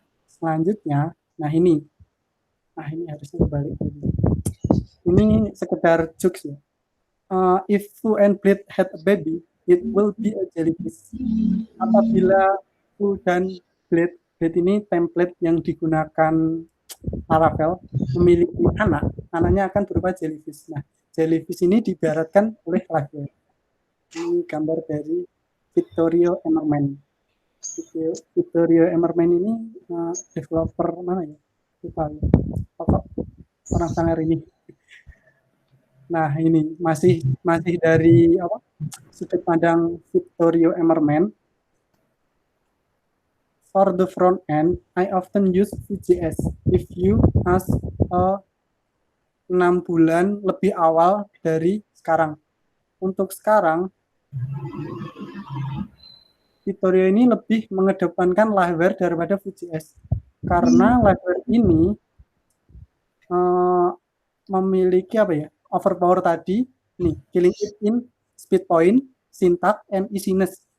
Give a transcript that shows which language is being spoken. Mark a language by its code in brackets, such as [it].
[id] Selanjutnya, ini harusnya kebalik. Ini sekedar jokes ya. [en] If Vue and Blade had a baby, it will be a jellyfish. [id] Apabila Vue dan Blade ini template yang digunakan Laravel memiliki anaknya akan berupa jellyfish. Nah, jellyfish ini diibaratkan oleh Liveware. Ini gambar dari Vittorio Emmerman. Vittorio Emmerman ini developer mana ya? Lupa ya. Pokok orang Sangar ini. Nah, ini masih dari sudut pandang Vittorio Emmerman. [en] For the front end, I often use Vue.js. If you ask [id] 6 bulan lebih awal dari sekarang. Untuk sekarang, Vittorio ini lebih mengedepankan Liveware daripada Vue.js. Karena Liveware ini memiliki overpower tadi, [en] killing it in speed point, syntax, and easiness.